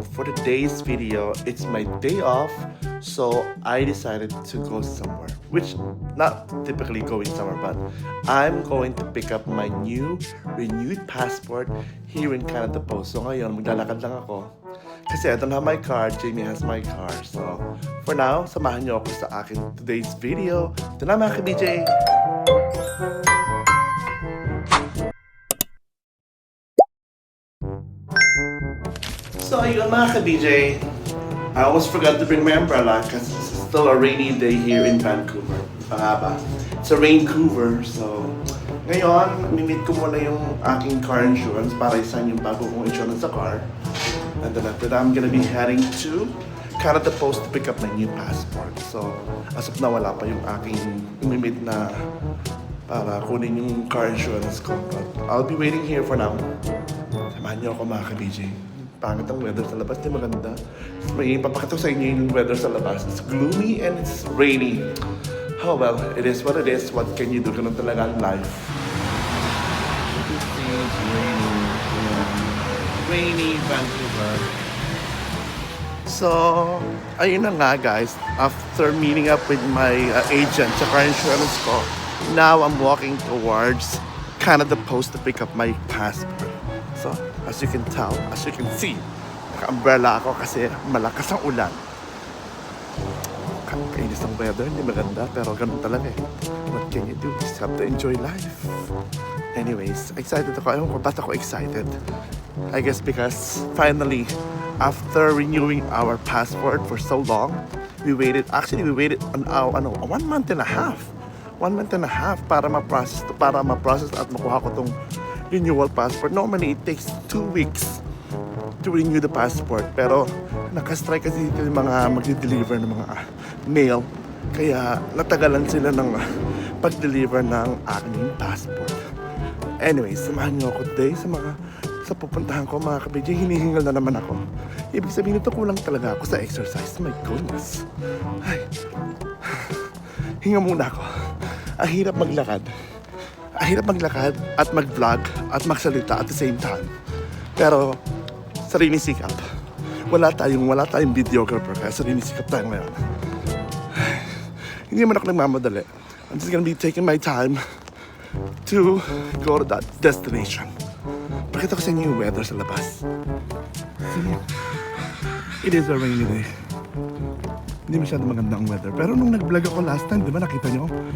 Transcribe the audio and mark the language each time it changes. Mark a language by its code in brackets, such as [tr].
[en] For today's video, it's my day off, so I decided to go somewhere. Which, not typically going somewhere, but I'm going to pick up my new renewed passport here in Canada Post. [tl] So ngayon, maglalakad lang ako. Kasi [en] I don't have my car, Jamie has my car. [tl] So, for now, samahan niyo ako sa akin today's video. Ito na mga ka-BJ! [en] So ayun mga ka-BJ, I almost forgot to bring my umbrella because it's still a rainy day here in Vancouver. Pangaba. [tl] It's a Raincouver, so ngayon, mimit ko muna yung aking car insurance para isan yung bago kong insurance sa car. [en] And then after that, I'm gonna be heading to Canada Post to pick up my new passport. [tl] So, as of now, wala pa yung aking mimit na para kunin yung car insurance ko. [en] But I'll be waiting here for now. [tl] Samahan niyo ako mga ka-BJ. Pangit ang weather sa labas, di maganda. May papakita ko sa inyo yung weather sa labas. [en] It's gloomy and it's rainy. Oh well, it is what it is. What can you do? [tl] Ganun talaga ang life. [en] You can see it's rainy. Rainy Vancouver. So, ayun na nga guys. After meeting up with my agent sa car insurance ko, now I'm walking towards Canada Post to pick up my passport. [tl] So, as you can tell, as you can see, naka-umbrella ako kasi malakas ang ulan. Kainis ang weather, hindi maganda, pero ganun talaga eh. [en] What can you do? Just have to enjoy life. Anyways, excited ako. [tl] Ewan ko, ba't ako excited? [en] I guess because finally, after renewing our passport for so long, we waited an hour, 1 month and a half. [tl] 1 month and a half para ma-process at makuha ko tong renewal passport. [en] Normally, it takes 2 weeks to renew the passport. [tl] Pero, nakastrike kasi dito yung mga magdi-deliver ng mga mail. Kaya, natagalan sila ng pag-deliver ng aking passport. Anyway, samahan niyo ako today sa pupuntahan ko mga ka-BJ. Hinihingal na naman ako. Ibig sabihin nito, kulang talaga ako sa exercise. My goodness. Ay. Hinga muna ako. Ang hirap maglakad. Ang hirap maglakad at mag-vlog at magsalita at the same time. Pero, sarili sikap. Wala tayong videographer kaya sarili sikap tayo ngayon. Hindi naman ako nagmamadali. [en] I'm just gonna be taking my time to go to that destination. [tl] Pakita ko sa inyo yung weather sa labas. [en] See? It is a rainy day. [tl] Hindi masyado maganda ang weather. Pero nung nag-vlog ako last time, di ba nakita nyo?